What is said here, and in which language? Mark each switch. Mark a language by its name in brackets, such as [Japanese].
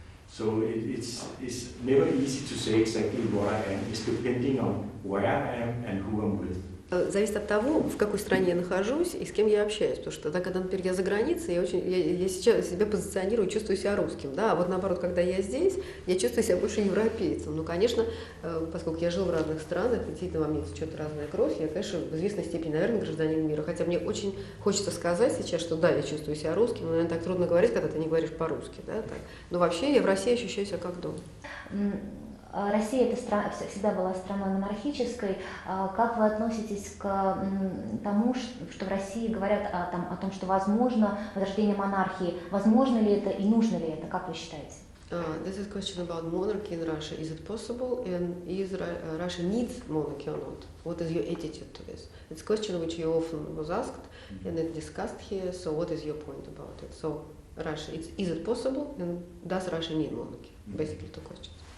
[English] So it's never easy to say exactly what I am. It's depending on where I am and who I'm with. [Russian] Зависит от того, в какой стране я нахожусь и с кем я общаюсь. Потому что, когда, например, я за границей, я сейчас себя позиционирую, чувствую себя русским. Да? А вот наоборот, когда я здесь, я чувствую себя больше европейцем. Ну, конечно, поскольку я жил в разных странах, действительно во мне течет разная кровь, я, конечно, в известной степени, наверное, гражданин мира. Хотя мне очень хочется сказать сейчас, что да, я чувствую себя русским, но, наверное, так трудно говорить, когда ты не говоришь по-русски. Да? Так. Но вообще я в России ощущаю себя как дома. Россия всегда была страной монархической. Как вы относитесь к тому, что в России говорят о том, что возможно возрождение монархии? Возможно ли это и нужно ли это? Как вы считаете? [English] This is a question about monarchy in Russia. Is it possible, and is Russia needs monarchy or not? What is your attitude to this? It's a question which you often was asked and it's discussed here. So what is your point about it? So Russia, is it possible, and does Russia need monarchy? Basically, two questions.